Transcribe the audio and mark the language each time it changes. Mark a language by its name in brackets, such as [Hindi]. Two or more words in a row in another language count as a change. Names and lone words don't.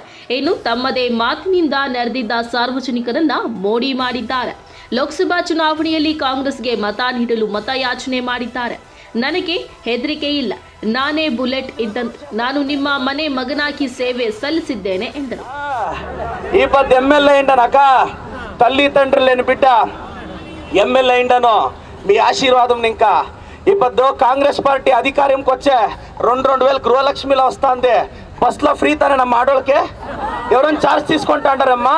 [Kannada] ಇನ್ನು ತಮ್ಮದೇ ಮಾತಿನಿಂದ ನೆರೆದಿದ್ದ ಸಾರ್ವಜನಿಕರನ್ನ ಮೋಡಿ ಮಾಡಿದ್ದಾರೆ. ಲೋಕಸಭಾ ಚುನಾವಣೆಯಲ್ಲಿ ಕಾಂಗ್ರೆಸ್ಗೆ ಮತ ನೀಡಲು ಮತಯಾಚನೆ ಮಾಡಿದ್ದಾರೆ. ನನಗೆ ಹೆದರಿಕೆ ಇಲ್ಲ, ನಾನೇ ಬುಲೆಟ್ ಇದ್ದಂತೆ, ನಾನು ನಿಮ್ಮ ಮನೆ ಮಗನಾಗಿ ಸೇವೆ ಸಲ್ಲಿಸಿದ್ದೇನೆ ಎಂದರು. [Telugu] ఈ పది ఎమ్మెల్యే అయిండనక తల్లి తండ్రులేని బిడ్డ ఎమ్మెల్యే అయిండను మీ ఆశీర్వాదం ఇంకా ఇప్పుడు కాంగ్రెస్ పార్టీ అధికారంకి వచ్చే 2,000 గృహలక్ష్మిలో వస్తుంది. బస్సులో ఫ్రీ తానే ನಮ್ಮ ఆడోళ్ళకి ఎవరైనా ఛార్జ్ తీసుకుంటా అంటారమ్మా?